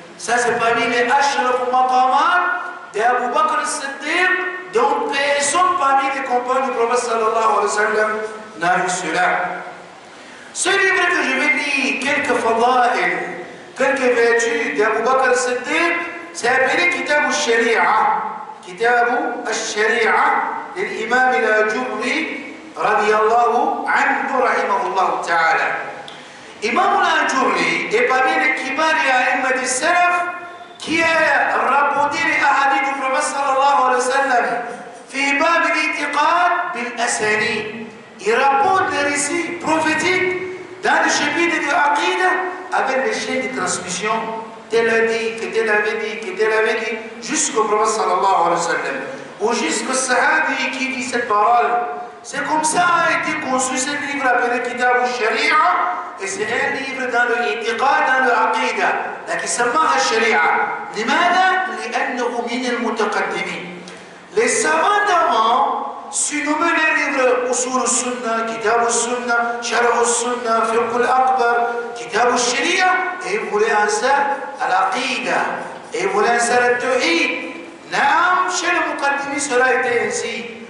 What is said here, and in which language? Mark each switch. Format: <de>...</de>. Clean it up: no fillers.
<fr>Ça c'est parmi les ashraf maqamat d'Abu Bakr as-Siddiq, dont personne parmi les compagnons du prophète sallallahu alayhi wa sallam n'a vu cela. Ce livre que je vais lire, quelques fada'il, quelques vertus d'Abu Bakr as-Siddiq, c'est appelé Kitab al-Shari'a. Kitab al-Shari'a de l'imam al-Ajurri</fr> <ar>رضي الله عنه رحمه الله تعالى.</ar> <fr>Imam al-Ajurri est parmi les kibars et a'immat al-salaf qui a rapporté les ahadith du prophète sallallahu alayhi wa sallam</fr> <ar>في باب الاعتقاد بالأسانيد.</ar> <fr>Il rapporte les récits prophétiques dans le chapitre de l'Aqida avec les chaînes de transmission. Tel a dit, que tel avait dit, que tel avait dit, jusqu'au prophète sallallahu alayhi wa sallam. Ou jusqu'au sahabi qui dit cette parole. C'est comme ça a été conçu ce livre appelé Kitab al-Sharia, et c'est un livre dans le i'tiqad, dans le aqida, qui s'appelle al-Sharia.</fr> <ar>لماذا؟ لأنه من المتقدمين.</ar> <fr>Les savants d'avant surnommaient les livres Usul al-Sunnah, Kitab al-Sunnah, Sharh al-Sunnah, Fiqh al-Akbar, Kitab al-Sharia, et ils voulaient un ça à l'aqida, et ils voulaient un ça à l'Tawhid. Naam, chez les muqaddimin cela a été ainsi.</fr>